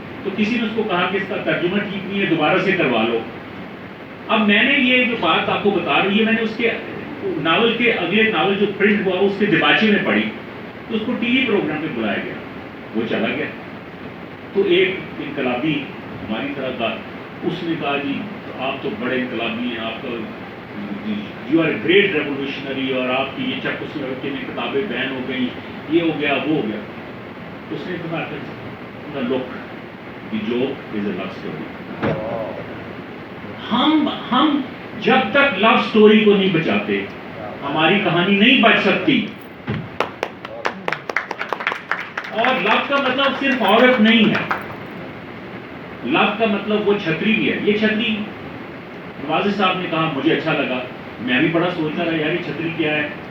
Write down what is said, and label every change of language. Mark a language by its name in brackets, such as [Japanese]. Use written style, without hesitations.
[Urdu] تو کسی نے اس کو کہا کہ اس کا ترجمہ ٹھیک نہیں ہے، دوبارہ سے کروا لو. اب میں نے یہ جو بات آپ کو بتا رہی ہے، میں نے اس کے ناول کے اگلے ناول جو پرنٹ ہوا اس کے دیباچے میں پڑھی، تو اس کو ٹی وی پروگرام میں بلایا گیا، وہ چلا گیا. تو ایک انقلابی ہماری طرح کا، اس نے کہا جی آپ تو بڑے انقلابی ہیں، آپ تو [English] you are great revolutionary, [Urdu] اور آپ کی یہ چیکوسلوواکیا میں کتابیں بین ہو گئیں، یہ ہو گیا وہ ہو گیا. [English] اس نے کہا کہ look the joke is a love story. [Urdu] ہم جب تک لو اسٹوری کو نہیں بچاتے ہماری کہانی نہیں بچ سکتی. اور لو کا مطلب صرف عورت نہیں ہے، لو کا مطلب وہ چھتری بھی ہے. یہ چھتری نوازی صاحب نے کہا، مجھے اچھا لگا، میں بھی بڑا سوچتا رہا یار یہ چھتری کیا ہے.